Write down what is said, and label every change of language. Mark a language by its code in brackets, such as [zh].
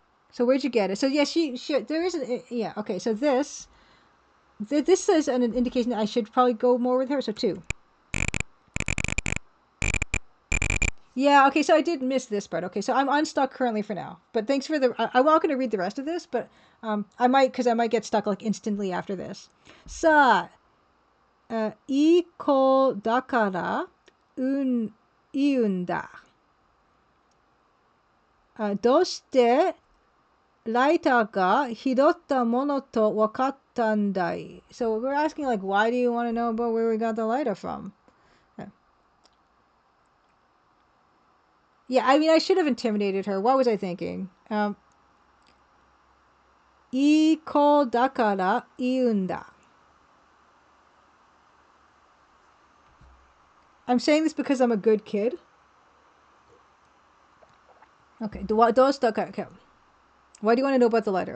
[en] So where'd you get it? So yeah, there is an... Yeah, okay, so this is an indication that I should probably go more with her, so 2. Yeah, okay, so I did miss this part. Okay, so I'm unstuck currently for now. But thanks for the... I'm not going to read the rest of this, but I might get stuck like instantly after this. [ja] Sa, いい子だから言うんだ。どうしてライターが拾ったものと分かったんだい? [en] So we're asking like, why do you want to know about where we got the lighter from? Yeah, I mean, I should have intimidated her. What was I thinking? [ja] いい子だから言うんだ. [en] I'm saying this because I'm a good kid. Okay. Okay. Why do you want to know about the letter?